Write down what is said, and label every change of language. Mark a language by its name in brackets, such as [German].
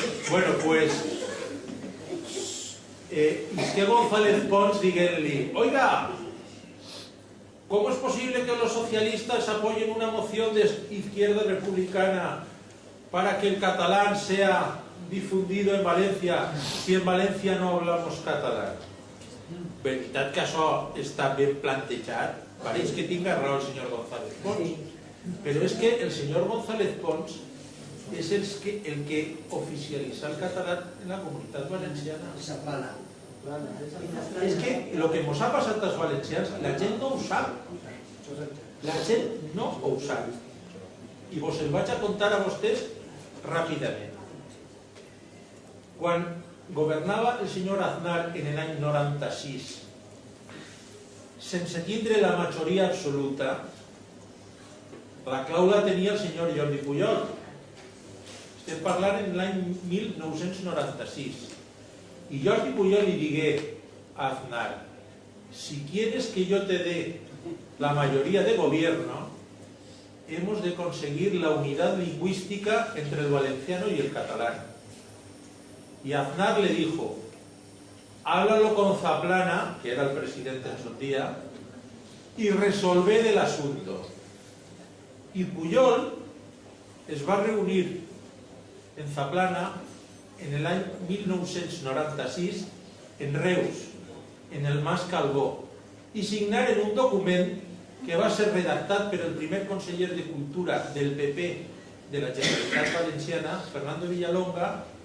[Spanish] Bueno, pues Isque González Pons [Catalan] diguent-li: [Spanish] oiga, ¿cómo es posible que los socialistas apoyen una moción de izquierda republicana para que el catalán sea difundido en Valencia si en Valencia no hablamos catalán? [Catalan] Veritat que això està ben plantejat? Pareix que tinga raó el senyor González Pons. Però és que el senyor González Pons és el que oficialitza el català en la comunitat valenciana. És que el que ens ha passat als valencians, la gent no ho sap. La gent no ho sap. I vos el vaig a contar a vostès ràpidament. Quan governava el senyor Aznar en l'any 96, sense tindre la majoria absoluta, la clau la tenia el senyor Jordi Pujol. Estem parlant en l'any 1996. [Spanish] Y Jordi Pujol le digué a Aznar: si quieres que yo te dé la mayoría de gobierno, hemos de conseguir la unidad lingüística entre el valenciano y el catalán. Y Aznar le dijo: háblalo con Zaplana, que era el presidente en su día, y resolved el asunto. [Catalan] Y Pujol es va reunir en Zaplana en l'any 1996 en Reus, en el Mas Calbó, i signaren un document que va ser redactat per el primer conseller de Cultura del PP de la Generalitat Valenciana, Fernando Villalonga,